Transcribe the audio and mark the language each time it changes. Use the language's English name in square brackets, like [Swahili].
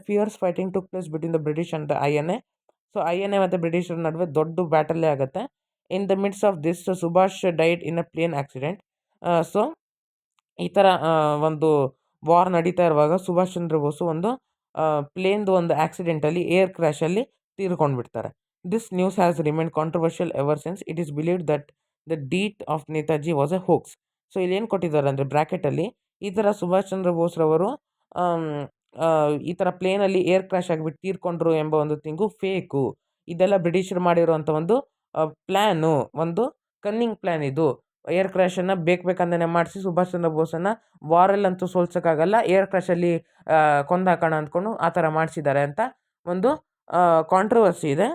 [English] Fierce fighting took place between the British and the INA. [Kannada] So INA ಮತ್ತು ಬ್ರಿಟಿಷರ ನಡುವೆ ದೊಡ್ಡ ಬ್ಯಾಟಲ್ಲೇ ಆಗುತ್ತೆ. [English] In the midst of this, Subhash died in a plane accident. [Kannada] So ಈ ಥರ ಒಂದು ವಾರ್ ನಡೀತಾ ಇರುವಾಗ ಸುಭಾಷ್ ಚಂದ್ರ ಬೋಸು ಒಂದು ಪ್ಲೇನ್ದು ಒಂದು ಆಕ್ಸಿಡೆಂಟಲ್ಲಿ, air ಕ್ರ್ಯಾಶಲ್ಲಿ ತೀರ್ಕೊಂಡ್ಬಿಡ್ತಾರೆ. [English] This news has remained controversial ever since. It is believed that the death of Netaji was a hoax. [Kannada] So ಇಲ್ಲಿ ಏನು ಕೊಟ್ಟಿದ್ದಾರೆ ಅಂದರೆ ಬ್ರ್ಯಾಕೆಟಲ್ಲಿ ಈ ಥರ ಸುಭಾಷ್ ಚಂದ್ರ ಬೋಸ್ರವರು ಆಮ್, ಈ ಥರ ಪ್ಲೇನಲ್ಲಿ ಏರ್ ಕ್ರ್ಯಾಶ್ ಆಗಿಬಿಟ್ಟು ತೀರ್ಕೊಂಡ್ರು ಎಂಬ ಒಂದು ತಿಂಗು ಫೇಕು. ಇದೆಲ್ಲ ಬ್ರಿಟಿಷರು ಮಾಡಿರುವಂಥ ಒಂದು ಪ್ಲ್ಯಾನು, ಒಂದು ಕನ್ನಿಂಗ್ ಪ್ಲ್ಯಾನ್ ಇದು. ಏರ್ ಕ್ರ್ಯಾಶನ್ನು ಬೇಕಂದೇ ಮಾಡಿಸಿ ಸುಭಾಷ್ ಚಂದ್ರ ಬೋಸನ್ನು ವಾರಲ್ಲಂತೂ ಸೋಲ್ಸೋಕ್ಕಾಗಲ್ಲ, ಏರ್ ಕ್ರ್ಯಾಶಲ್ಲಿ ಕೊಂದಾಕೋಣ ಅಂದ್ಕೊಂಡು ಆ ಥರ ಮಾಡಿಸಿದ್ದಾರೆ ಅಂತ ಒಂದು ಕಾಂಟ್ರವರ್ಸಿ ಇದೆ.